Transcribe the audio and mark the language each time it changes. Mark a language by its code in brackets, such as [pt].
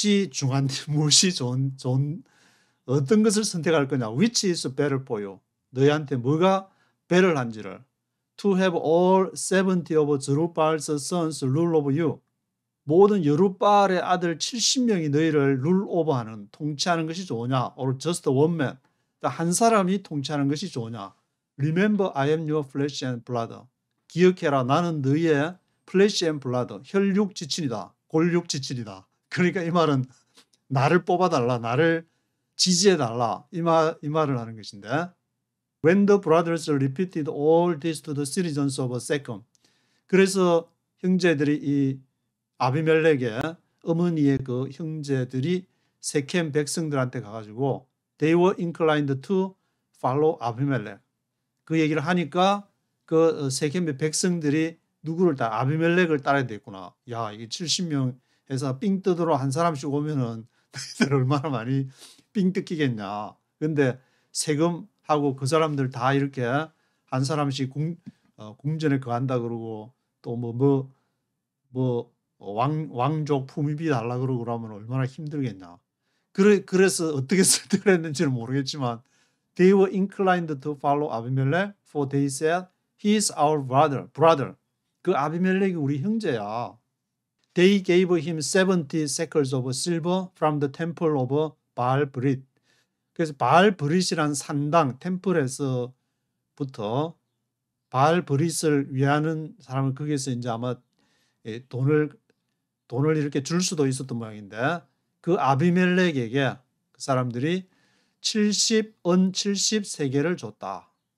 [ko] 중요한데, 무엇이 좋은 어떤 것을 선택할 거냐, [en] which is better for you, [ko] 너희한테 뭐가 better한지를, [en] to have all 70 of Zerubbaal's sons rule over you, [ko] 모든 여룻바알의 아들 70명이 너희를 룰 오버하는, 통치하는 것이 좋으냐, [en] or just one man, [ko] 한 사람이 통치하는 것이 좋으냐. [en] Remember I am your flesh and blood, [ko] 기억해라, 나는 너희의 [en] flesh and blood, [ko] 혈육 지친이다, 골육 지친이다. 그러니까 이 말은 나를 뽑아달라, 나를 지지해달라, 이 말을 하는 것인데, [en] when the brothers repeated all this to the citizens of Shechem, [ko] 그래서 형제들이 이 아비멜렉의 어머니의 그 형제들이 세켐 백성들한테 가가지고 [en] they were inclined to follow [ko] 아비멜렉, 그 얘기를 하니까 그 세겜의 백성들이 누구를 아비멜렉을 따라야 되겠구나. 야, 이게 70명 해서 삥 뜯으러 한 사람씩 오면은 너희들 얼마나 많이 삥 뜯기겠냐. 근데 세금하고 그 사람들 다 이렇게 한 사람씩 궁전에 거한다 그러고 또 왕족 품위비 달라 그러고 그러면 얼마나 힘들겠냐. 그래서 어떻게 설득을 했는지는 모르겠지만 [en] they were inclined to follow Abimelech for they said he is our brother. [ko] 그 아비멜렉이 우리 형제야. [en] They gave him 70 shekels of silver from the temple of Baal Brit. [ko] 그래서 바알 브릿이란 산당 템플에서부터 바알 브릿을 위하는 사람을 거기에서 이제 아마 돈을 이렇게 줄 수도 있었던 모양인데 그 아비멜렉에게 그 사람들이 70세겔을 줬다.